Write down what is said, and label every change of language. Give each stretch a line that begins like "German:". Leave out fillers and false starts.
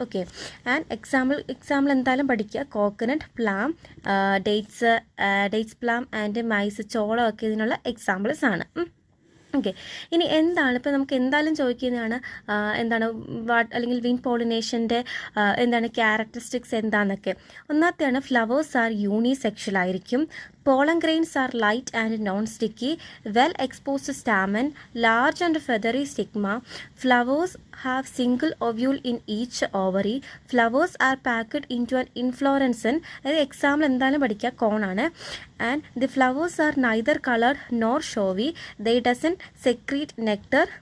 Malayalam: Okay, and example എന്തായാലും പഠിക്കുക. Coconut, plum, dates plum and mice, ചോളം ഒക്കെ ഇതിനുള്ള എക്സാമ്പിൾസ് ആണ്. ഓക്കെ, ഇനി എന്താണ് ഇപ്പോൾ നമുക്ക് എന്തായാലും ചോദിക്കുന്നതാണ്, എന്താണ് അല്ലെങ്കിൽ വിൻഡ് പോളിനേഷൻ്റെ എന്താണ് ക്യാരക്ടറിസ്റ്റിക്സ് എന്താണെന്നൊക്കെ.
English: ഒന്നാമത്തെയാണ് flowers are unisexual ആയിരിക്കും. Pollen grains are light and non-sticky, well exposed stamen, large and feathery stigma. Flowers have single ovule in each ovary. Flowers are packed into an inflorescence.
Malayalam: അത് example എന്തായാലും പഠിക്കുക, കോണാണ്.
English: And the flowers are neither colored nor showy. They doesn't secrete nectar.